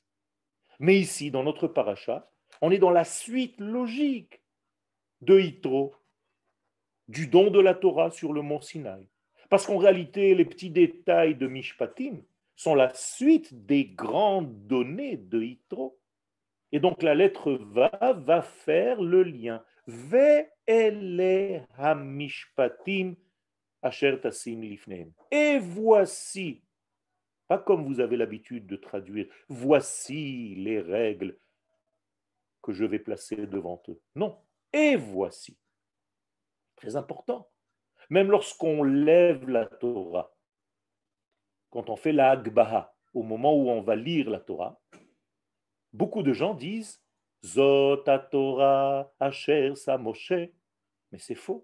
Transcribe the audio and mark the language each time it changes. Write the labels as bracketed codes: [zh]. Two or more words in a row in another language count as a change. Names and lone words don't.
[fr] Mais ici, dans notre paracha, on est dans la suite logique de Yitro, du don de la Torah sur le mont Sinaï. Parce qu'en réalité, les petits détails de Mishpatim sont la suite des grandes données de Yitro. Et donc la lettre va faire le lien. [he] ואלה המשפטים אשר תשים לפניהם. [fr] Et voici, pas comme vous avez l'habitude de traduire, voici les règles que je vais placer devant eux. Non, et voici. Très important. Même lorsqu'on lève la Torah, quand on fait la Hagbaha, au moment où on va lire la Torah, beaucoup de gens disent [he] זאת תורה אשר שם משה, [fr] mais c'est faux.